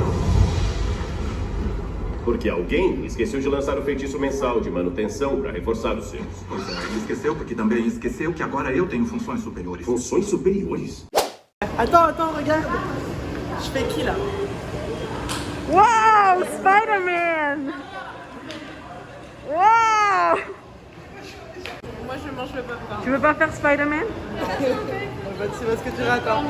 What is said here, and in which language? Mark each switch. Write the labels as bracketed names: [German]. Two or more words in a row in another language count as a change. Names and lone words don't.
[Portuguese] Porque alguém esqueceu de lançar o feitiço mensal de manutenção para reforçar os seus. Pois é, ele esqueceu porque também esqueceu que agora eu tenho funções superiores. Funções superiores? [French] Attends, regarde. Je fais qui là? Wow, Spider-Man! Wow! Moi je mange le popcorn. Tu veux pas faire Spider-Man? C'est parce que tu racontes.